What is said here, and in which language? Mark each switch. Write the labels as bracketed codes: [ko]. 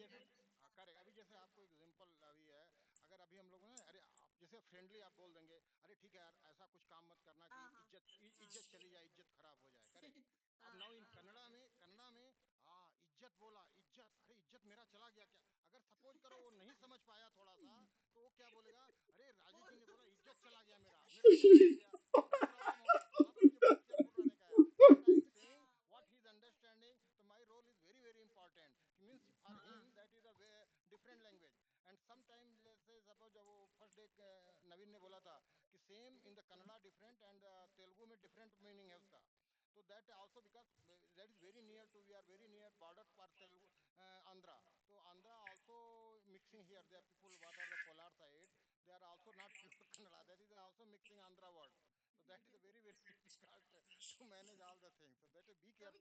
[hi] Correct अभी जैसे आपको एग्जांपल अभी है अगर अभी हम लोग ना अरे आप जैसे फ्रेंडली आप बोल देंगे अरे ठीक है यार ऐसा कुछ काम मत करना कि हाँ हाँ हाँ इज्जत चली जाए इज्जत खराब हो जाए करेक्ट अब हाँ [en] now in [hi] हाँ कन्नड़ा में इज्जत बोला इज्जत अरे इज्जत मेरा चला गया क्या अगर सपोज करो वो नहीं समझ पाया थोड़ा सा तो वो क्या बोलेगा अरे राजेश जी बोल ने [en] what he is understanding. So my role is very very important. Means for [hi] हाँ। [en] him that is a way, different language. And sometimes let's say suppose [hi] जब वो फर्स्ट डे नवीन ने बोला था कि [en] same in the Kannada different and Telugu में different meaning [hi] है उसका तो [en] that also because that is very near to we are very near border for Telugu Andhra तो Andhra also mixing here they are people what are the Kolar side they are also not pure kannada that is also mixing andhra words so that is a very very difficult to manage all the things so that be